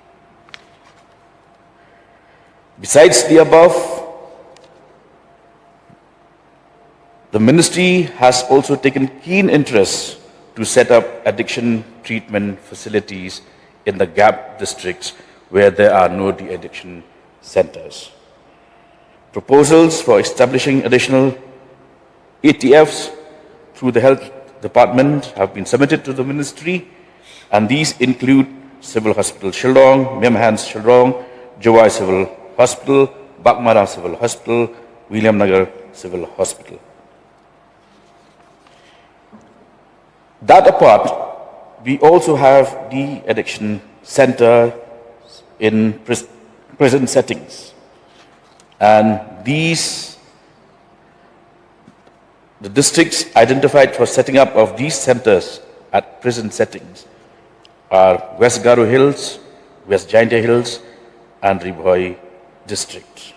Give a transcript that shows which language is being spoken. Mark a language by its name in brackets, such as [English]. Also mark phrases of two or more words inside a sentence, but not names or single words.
[English] Besides the above, the ministry has also taken keen interest to set up addiction treatment facilities in the gap districts where there are no de-addiction centers. Proposals for establishing additional ATFs through the Health Department have been submitted to the ministry, and these include Civil Hospital Shillong, Memhans Shillong, Jowai Civil Hospital, Bakmara Civil Hospital, William Nagar Civil Hospital. That apart, we also have the addiction center in prison settings, and the districts identified for setting up of these centers at prison settings are West Garo Hills, West Jaintia Hills, and Ribhoi districts.